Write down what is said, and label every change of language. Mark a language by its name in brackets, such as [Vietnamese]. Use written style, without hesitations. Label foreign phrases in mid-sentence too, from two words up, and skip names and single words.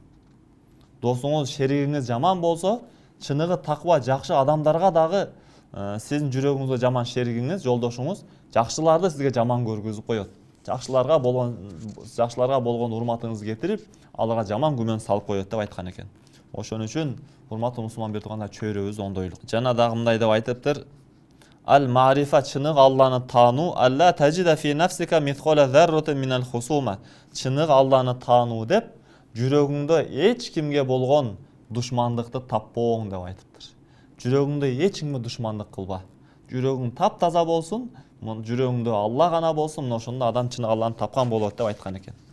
[Kyrgyz] Досуңуз, шеригиңиз жаман болсо, чыныгы таква жакшы адамдарга дагы сиздин жүрөгүңүздө жаман шеригиңиз, жолдошуңуз жакшыларды сизге жаман көргүзүп коет. Жакшыларга болгон урматыңызды кетирип, аларга жаман күмөн салып коет деп айткан экен. Ошон үчүн урматтуу мусулман бир туугандар, чөйрөбүз ондойлук. Жана дагы мындай деп айтыптыр, [Arabic] Ал-ма'рифа, [Kyrgyz] чынык Алланы таануу, [Arabic] ألا تجد في نفسك مثقال ذرة من الخصومة. [Kyrgyz] Чынык Алланы таануу деп жүрөгүңдө эч кимге болгон душмандыкты таппооң деп айтыптыр. Жүрөгүңдө эч кимге душмандык кылба. Жүрөгүң таптаза болсун, жүрөгүңдө Алла гана болсун, ошондо адам чынык Алланы тапкан болот деп айткан экен.